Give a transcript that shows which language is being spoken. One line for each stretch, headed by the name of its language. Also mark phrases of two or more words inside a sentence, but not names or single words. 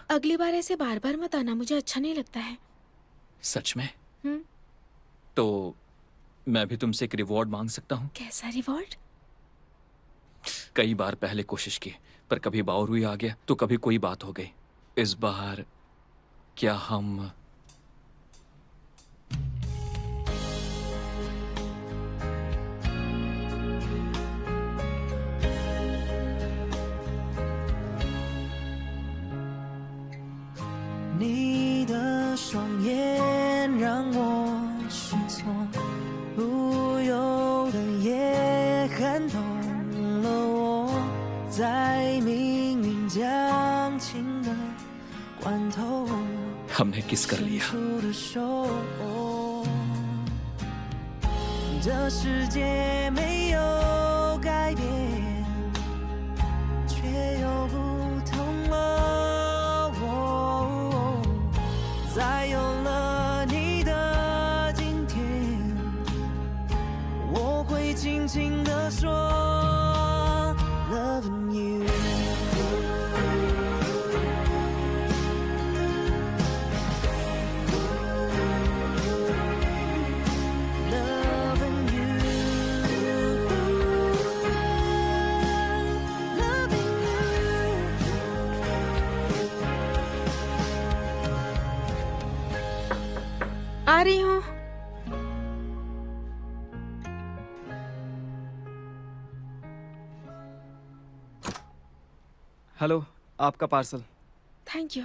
Hindi: अगली बार ऐसे बार बार मत आना, मुझे अच्छा नहीं लगता है। सच में? तो मैं भी तुमसे एक रिवॉर्ड मांग सकता हूँ? कैसा रिवॉर्ड? कई बार पहले कोशिश की, पर कभी बावरूई आ गया तो कभी कोई बात हो गई। इस बार क्या हम
Chinese: 你的双眼让我失措，不由得也看懂了我，在迷将近的关头，
Hindi: हमने किस कर
Chinese: 伸
Hindi: लिया।
Chinese: 出的手。这世界没有改变，却有不同哦。再有了你的今天，我会轻轻地说
English: ，Loving you。Loving you, loving you.
Hindi: आ रही हूँ। हेलो, आपका पार्सल।
English: thank you.